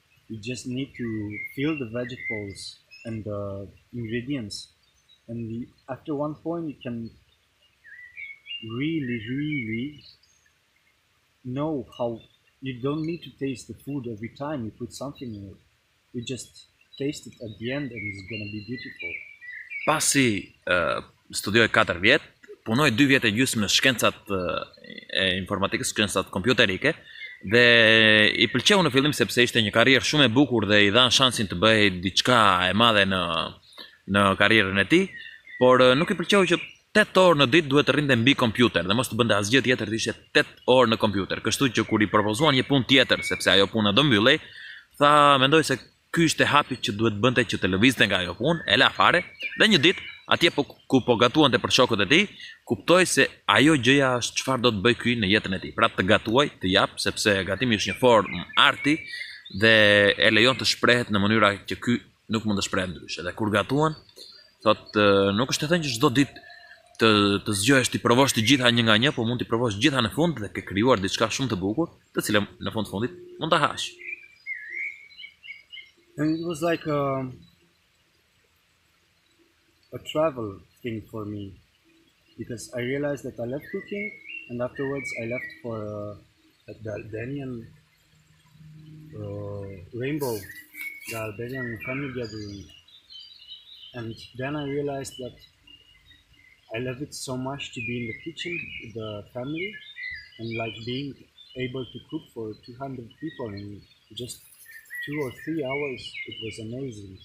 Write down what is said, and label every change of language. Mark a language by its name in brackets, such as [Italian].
[English] You just need to feel the vegetables and the ingredients, and after one point you can really know how. You don't need to taste the food every time you put something in it. You just taste it at the end and it's gonna be beautiful. [Albanian] Pasi studioj 4 vjet, punoj 2 vjet e gjysmë në shkencat e informatikës, shkencat kompjuterike, dhe i pëlqeu në fillim sepse ishte një karrierë shumë e bukur dhe i dhan shansin të bëhej diçka e madhe në karrierën e tij, por nuk i pëlqeu që 8 orë në ditë duhet të rrinte mbi kompjuter dhe mos të bënte asgjë tjetër, të ishte 8 orë në kompjuter. Kështu që kur i propozuan një punë tjetër, sepse ajo puna do mbyllej, tha mendoj se ky ishte hapi që duhet bënte që të lëvizte nga ajo punë, e la fare, dhe një ditë atje ku po gatuante për shokët e tij, kuptoi se ajo gjëja është çfarë do të bëj ky në jetën e tij. Pra të gatuaj, të jap, sepse gatimi është një formë arti dhe e lejon të shprehet në mënyra që ky nuk mund të shprehet ndryshe. Dhe kur gatuan, thotë nuk është e thënë që çdo ditë të zgjohesh ti provosh të gjitha një nga një, po mund t'i provosh gjitha në fund dhe ke krijuar diçka shumë të bukur, të cilën në fundit mund ta hash. [English] And it was like a travel thing for me, because I realized that I love cooking, and afterwards I left for like the Albanian rainbow, the Albanian family gathering, and then I realized that I love it so much to be in the kitchen with the family, and like being able to cook for 200 people in just 2 or 3 hours. It was amazing.